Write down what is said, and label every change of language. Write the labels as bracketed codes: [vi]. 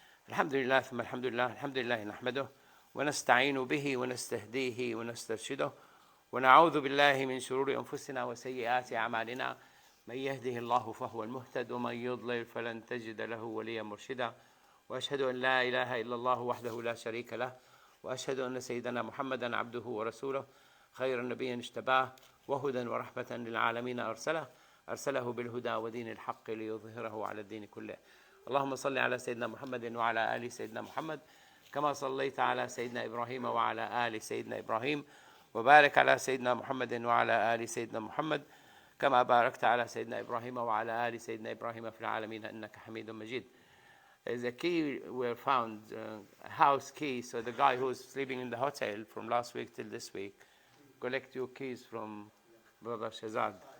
[ar] Alhamdulillah, thumma alhamdulillah, alhamdulillah nahmaduh, wa nasta'inu bihi, wa nastahdihi, wa nastarshiduh, wa na'udhu billahi min shururi anfusina wa sayyiati a'malina, man yahdihi Allahu fahuwa al-muhtad, wa man yudlil falan tajida lahu waliyan murshida, wa ashhadu an la ilaha illa Allah wahdahu la sharika lah, wa ashhadu anna sayyidana Muhammadan abduhu wa rasuluh, khayra nabiyyin ijtabah, وهدى ورحمة للعالمين أرسله بالهدى ودين الحق ليظهره على الدين كله. اللهم صل على سيدنا محمد وعلى آل سيدنا محمد كما صليت على سيدنا إبراهيم وعلى آل سيدنا إبراهيم وبارك على سيدنا محمد وعلى آل سيدنا محمد كما باركت على سيدنا إبراهيم وعلى آل سيدنا إبراهيم في العالمين إنك حميد مجيد. [en] There's a key we found, a house key, so the guy who's sleeping in the hotel from last week till this week, collect your keys from Brother Shazad.